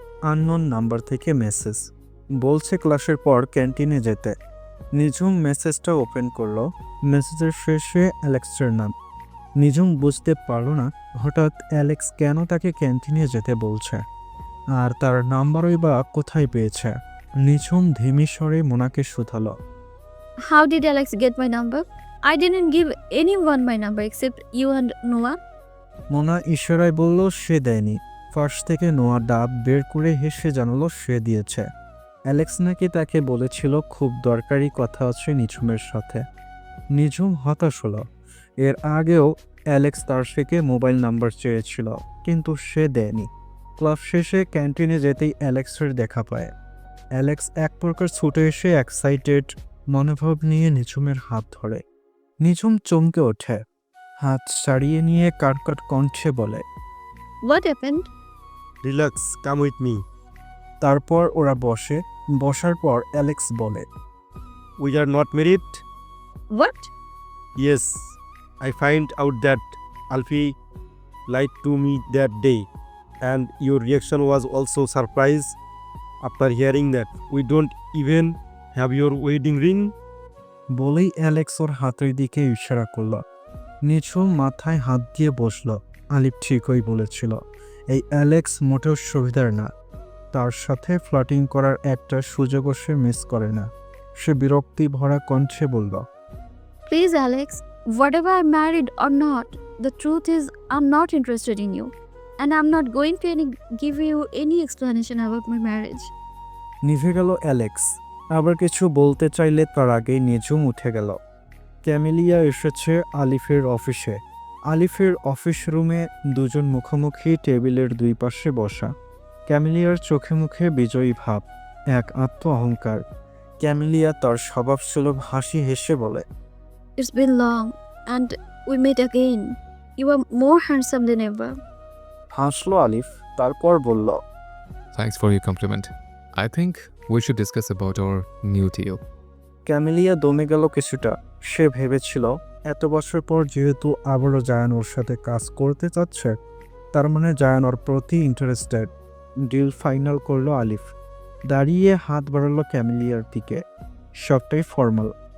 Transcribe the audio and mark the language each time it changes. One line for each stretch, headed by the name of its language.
Bangla: Unknown number থেকে message, বলছে ক্লাসের পর ক্যান্টিনে যেতে। নিজুম মেসেজটা ওপেন করলো। মেসেজের শেষে অ্যালেক্সের নাম। নিজুম বুঝতে পারল না হঠাৎ অ্যালেক্স কেন তাকে ক্যান্টিনে যেতে বলছে, আর তার নাম্বারই বা কোথায় পেয়েছে। নিঝুম ধিমি স্বরে মোনাকে শুধালো।
English: How did Alex get my number? I didn't give anyone my number except you and Noah.
Bangla: Mona ইশারায় বলল সে দেয়নি। ফার্স থেকে নোয়া ডাব বের করে হেসে জানালো সে দিয়েছে। অ্যালেক্স নাকি তাকে বলেছিল খুব দরকারি কথা আছে নিঝুমের সাথে। নিঝুম হতাশ হলো। এর আগেও অ্যালেক্স তার থেকে মোবাইল নাম্বার চেয়েছিল, কিন্তু সে দেয়নি। ক্লাস শেষে ক্যান্টিনে যেতেই অ্যালেক্সের দেখা পায়। অ্যালেক্স এক প্রকার ছুটে এসে এক্সাইটেড মনোভাব নিয়ে নিঝুমের হাত ধরে। নিঝুম চমকে ওঠে, হাত ছাড়িয়ে নিয়ে কাটকাট কণ্ঠে বলে,
English: What happened? Relax, come with me. তারপর ওরা বসে। বসার পর অ্যালেক্স বলে, We are not married? What? Yes, I find out that Alfie lied to me that day, and your reaction was also surprise after hearing that. We don't even have your wedding ring.
Bangla: বলেই Alex ওর হাতের দিকে ইশারা করল। নিঝুম মাথায় হাত দিয়ে বসল। আলিফ ঠিকই বলেছিল, এই অ্যালেক্স মোটেও সুবিধার না। তার সাথে ফ্লার্টিং করার একটা সুযোগও সে মিস করে না। সে বিরক্তি ভরা কণ্ঠে বলল,
English: Please, Alex. Whatever I'm married or not, the truth is I'm not interested in you. And I'm not going to give you any explanation about my marriage.
Bangla: নিভে গেল অ্যালেক্স। আবার কিছু বলতে চাইলে তার আগেই নিঝুম উঠে গেল। ক্যামিলিয়া এসেছে আলিফের অফিসে। আলিফের অফিস রুমে দুজন মুখোমুখি টেবিলের দুই পাশে বসা। ক্যামিলিয়ার চোখে মুখে বিজয়ী ভাব, এক আত্ম অহংকার। ক্যামিলিয়া তার স্বভাবসুলভ হাসি হেসে বলে,
English: It's been long and we met again. You are more handsome than ever.
Bangla: হাসলো আলিফ, তারপর বলল,
English: Thanks for your compliment. I think we should discuss about our new deal.
Bangla: Camellia দমে গেল কিছুটা। সে ভেবেছিল এত বছর পর যেহেতু আবারও জায়ান ওর সাথে কাজ করতে চাচ্ছে, তার মানে জায়ান ওর প্রতি ইন্টারেস্টেড। ডিল ফাইনাল করলো আলিফ। দাঁড়িয়ে হাত বাড়ালো ক্যামিলিয়ার দিকে। সবটাই ফর্মাল।